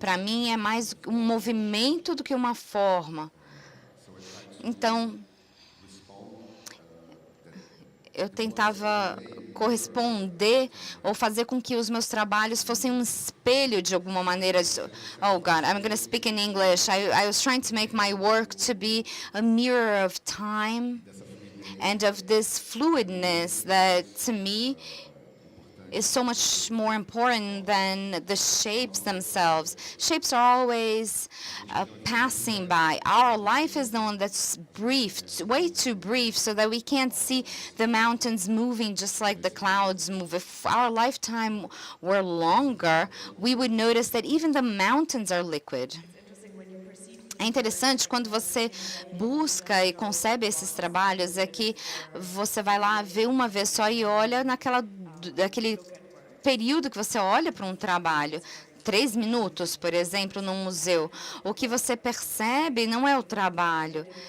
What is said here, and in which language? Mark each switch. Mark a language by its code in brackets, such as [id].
[pt] Para mim é mais um movimento do que uma forma. Então, eu tentava corresponder ou fazer com que os meus trabalhos fossem um espelho de alguma maneira. [en] Oh God, I'm going to speak in English. I was trying to make my work to be a mirror of time and of this fluidness that to me is so much more important than the shapes themselves. Shapes are always passing by. Our life is the one that's brief, way too brief, so that we can't see the mountains moving just like the clouds move. If our lifetime were longer, we would notice that even the mountains are liquid. [pt] É interessante quando você busca e concebe esses trabalhos, é que você vai lá ver uma vez só e olha naquele período que você olha para um trabalho. 3 minutos, por exemplo, num museu. O que você percebe não é o trabalho.